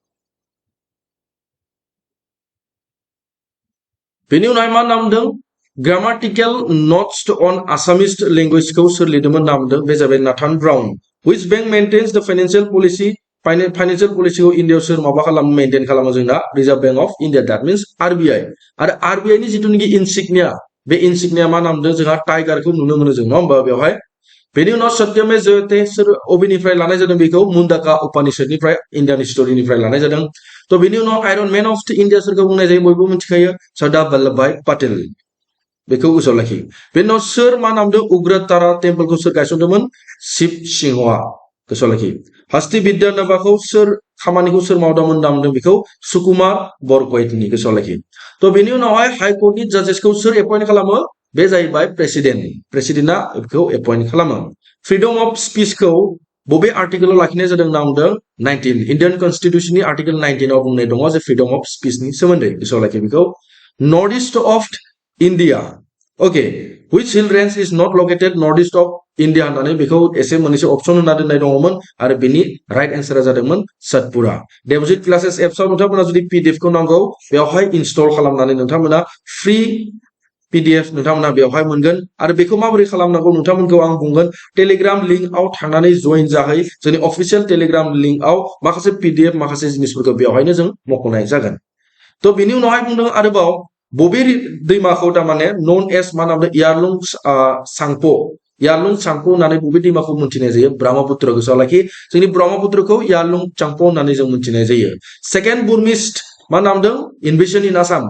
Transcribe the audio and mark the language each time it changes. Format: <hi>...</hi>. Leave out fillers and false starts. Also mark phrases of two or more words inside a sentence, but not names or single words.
<brx>बेनि उनाव मा नामदों ग्रामाटिकेल नोट्स अन आसामिस लेंगुवेजखौ सोर लिरदोंमोन नामदों बे जाबाय नाथान ब्राउन</brx> <en>which bank maintains the financial policy of India</en> <brx>सोर माबा खालामो मेंटेन खालामो जोंना रिजर्व बैंक ऑफ इंडिया</brx> <en>that means</en> <brx>आरबीआई आरो आरबीआई नि जितुनिकि इनसिग्निया बे इनसिग्निया मा नामदों जोंहा टाइगारखौ नुनो मोनो जों नङा होमबा बेवहाय बेनि उनाव</brx> <sa>सत्यमे जयते</sa> <brx>सोर अबेनिफ्राय लानाय जादों बेखौ मुंदांखा उपनिषदनिफ्राय</brx> <en>Indian history</en> <brx>लानाय जादों तो बेनि उनाव</brx> <en>Iron Man of India</en> <brx>सोरखौ बुंनाय जायो बयबो मिथिखायो सरदार वल्लभभाई पटेल बेखौ गोसोआव लाखि बेनि उनाव सोर मा नामदों उग्रतारा टेम्पलखौ सोर गायसनदोंमोन शिव सिंहआ गोसोआव लाखि हस्ति विद्यानगरखौ सोर खामानिखौ सोर मावदोंमोन नामदों बेखौ सुकुमार बरग'हाइटनि गोसोआव लाखि तो बेनि उनावहाय</brx> <en>High Court judges</en> <brx>सोर एपइन्ट खालामो बे जाहैबाय प्रेसिडेन्टआ बेखौ एपइन्ट खालामो</brx> <en>freedom of speech</en> <brx>बबे आर्टिकलाव लाखिनाय जादों नामदों 19</brx> <en>Indian Constitution article 19</en> <brx>आव बुंनाय दङ जे</brx> <en>freedom of speech</en> <brx>सोमोन्दै गोसोआव लाखि बेखौ</brx> <en>North East of India okay which hill range is not located north east of India</en> <brx>होननानै बेखौ एसे मोनसे ऑप्शन होना दोननाय दङमोन आरो बेनि</brx> <en>right answer</en> <brx>जादोंमोन सतपुरा डेबजिट क्लासेस एप्सआव नोंथांमोना जुदि पीडीएफ खौ नांगौ बेवहाय इनस्टल खालामनानै नोंथांमोना</brx> <en>free PDF</en> <brx>नोंथांमोना बेवहाय मोनगोन आरो बेखौ माबोरै खालामनांगौ नोंथांमोनखौ आं बुंगोन</brx> <en>Telegram link</en> <brx>थांनानै जइन जाहै जोंनि</brx> <en>official Telegram link</en> <brx>माखासे पीडीएफ माखासे जिनिसफोरखौ बेवहायनो जों मख'नाय जागोन तो बेनि उनावहाय बुंदों आरोबाव बबे दैमाखौ तारमाने</brx> <en>known as</en> <brx>मा नाम यारलुं सांपो होननानै बबे दैमाखौ मिथिनाय जायो ब्रह्मपुत्र गोसोआव लाखि जोंनि ब्रह्मपुत्रखौ यारलुं सांपो होननानै जों मिथिनाय जायो सेकेन्ड बुरमिस्ट मा नामदों</brx> <en>invasion in</en>